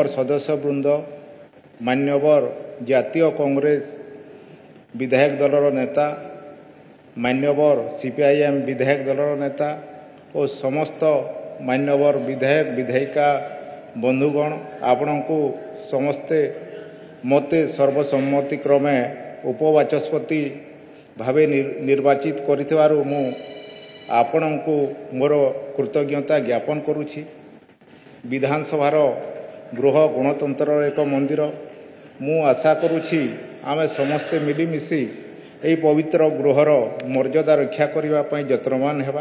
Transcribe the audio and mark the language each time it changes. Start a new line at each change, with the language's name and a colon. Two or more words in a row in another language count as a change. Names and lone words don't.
Odia: ସଦସ୍ୟ ବୃନ୍ଦ, ମାନ୍ୟବର ଜାତୀୟ କଂଗ୍ରେସ ବିଧାୟକ ଦଳର ନେତା, ମାନ୍ୟବର ସିପିଆଇଏମ ବିଧାୟକ ଦଳର ନେତା ଓ ସମସ୍ତ ମାନ୍ୟବର ବିଧାୟକ ବିଧାୟିକା ବନ୍ଧୁଗଣ, ଆପଣ କୁ ସମସ୍ତେ ମତେ ସର୍ବସମ୍ମତି କ୍ରମେ ଉପବାଚସ୍ପତି ଭାବେ ନିର୍ବାଚିତ କରିଥିବାରୁ ମୁଁ ଆପଣ କୁ ମୋର କୃତଜ୍ଞତା ଜ୍ଞାପନ କରୁଛି। ବିଧାନସଭାର ଗୃହ ଗଣତନ୍ତ୍ର ଏକ ମନ୍ଦିର। ମୁଁ ଆଶା କରୁଛି ଆମେ ସମସ୍ତେ ମିଳିମିଶି ଏହି ପବିତ୍ର ଗୃହର ମର୍ଯ୍ୟାଦା ରକ୍ଷା କରିବା ପାଇଁ ଯତ୍ନବାନ ହେବା।